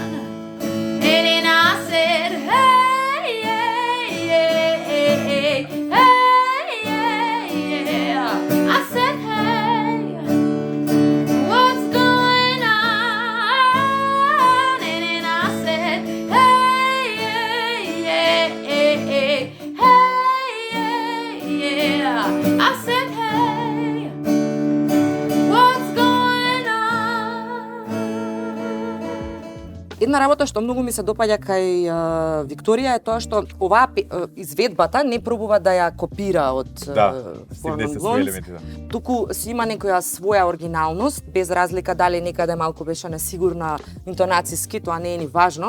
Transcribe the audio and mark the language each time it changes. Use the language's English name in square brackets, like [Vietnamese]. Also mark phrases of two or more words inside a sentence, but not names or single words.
[English] And then I said, hey, I said, hey, what's going on? And then I said, I said, hey, what's going on? [Macedonian] една работа што многу ми се допаѓа кај Викторија е тоа што оваа изведбата не пробува да ја копира од Four Non Blondes, туку си има некоја своја оригиналност, без разлика дали некаде малку беше несигурна интонацијски, тоа не е ни важно.